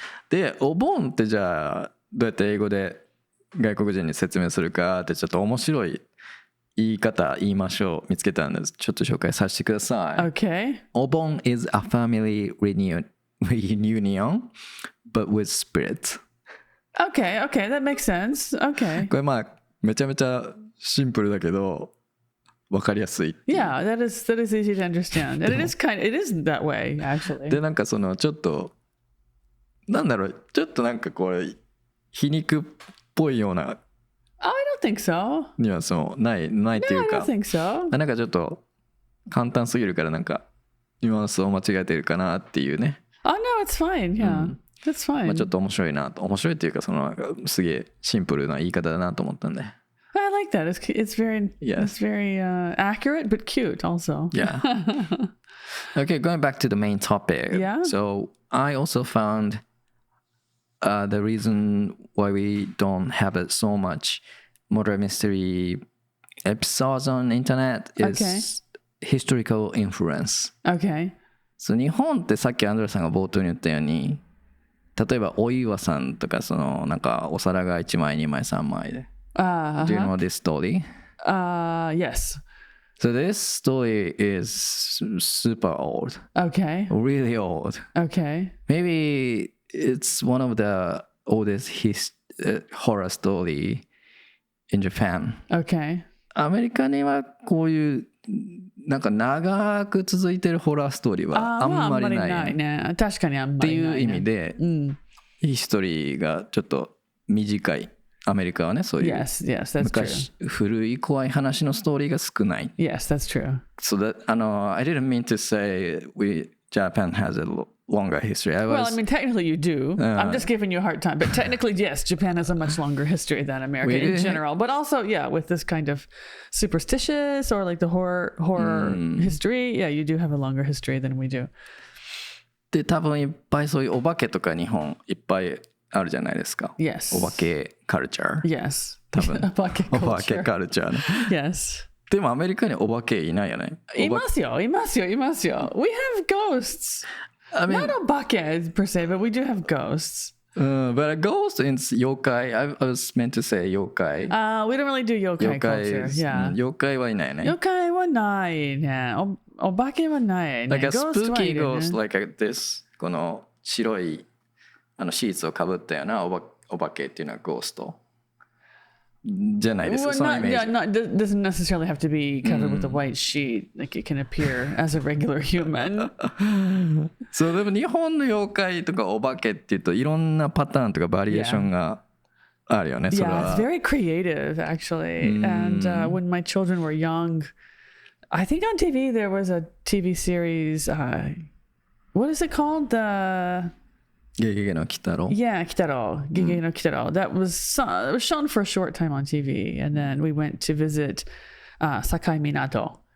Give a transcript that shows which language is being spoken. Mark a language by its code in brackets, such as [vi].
[ja] で、お盆ってじゃあどうやって英語で外国人に説明するかってちょっと面白い言いましょう。見つけたんです。ちょっと紹介させてください。 [en] Okay. お盆 is a family reunion, but with spirits. Okay, that makes sense. Okay. [ja] これまあめちゃめちゃシンプルだけどわかりやすい。 [en] Yeah, that is easy to understand. And it is that way, actually. [ja] でなんかそのちょっとなんだろう、ちょっとなんかこれ皮肉っぽいような [en] I don't think so. [ja] ニュアンスもないっていうか、 [en] No, I don't think so. [ja] なんかちょっと簡単すぎるからなんかニュアンスを間違えてるかなっていうね。 [en] Oh no, it's fine. Yeah, that's fine. [ja] まあちょっと面白いっていうかそのすげえシンプルな言い方だなと思ったんで。 [en] I like that. It's very accurate but cute also. Yeah. Okay, going back to the main topic. Yeah. So I also found the reason why we don't have so much murder mystery episodes on the internet is historical influence. Okay. [ja] そう日本ってさっきアンドレさんが冒頭に言ったように、例えばお岩さんとかそのなんかお皿が1枚2枚3枚で。 [en] Do you know this story? Yes. So this story is super old. Okay. Really old. Okay. Maybe it's one of the oldest horror story in Japan. Okay. [ja] アメリカにはこういうなんか長く続いてるホラーストーリーはあんまりないね。確かにあんまりないね。っていう意味で、ヒストリーがちょっと短い。アメリカはね、そういう [en] Yes, that's [ja] 昔 [en] true. [ja] 古い怖い話のストーリーが少ない。 [en] Yes, that's true. So that I didn't mean to say Japan has a longer history. Well, I mean, technically you do. I'm just giving you a hard time. But technically, yes, Japan has a much longer history than America in general. But also, yeah, with this kind of superstitious or like the horror history, yeah, you do have a longer history than we do. [ja] で、多分いっぱいそういうお化けとか日本いっぱいあるじゃないですか。 [en] Yes. [ja] お化けカルチャー。 [en] Yes. [ja] 多分お化けお化けカルチャーね。 [en] Yes. [ja] でもアメリカにお化けいないよね。いますよ。 [en] We have ghosts. I mean, Not お化け per se, but we do have ghosts. But a ghost is 妖怪. I was meant to say 妖怪. We don't really do 妖怪 culture. Yeah. [ja] 妖怪はいないね。妖怪はないね。お化けはないね。 [en] Like a spooky [ja] はいるね [en] ghost like this. [ja] この白いシーツをかぶったようなお化けっていうのはゴーストじゃないですか。 [en] Well, [ja] そのイメージ。 [en] doesn't necessarily have to be covered with a white sheet. Like it can appear as a regular human. [ja] そうでも日本の妖怪とかお化けっていうといろんなパターンとかバリエーションがあるよね。それ [en] Yeah, it's very creative actually. And when my children were young, I think on TV there was a TV series. What is it called? [ja] ゲゲゲの鬼太郎 [en] Yeah, Kitaro. Gege no Kitaro. That was it was shown for a short time on TV, and then we went to visit Sakai Minato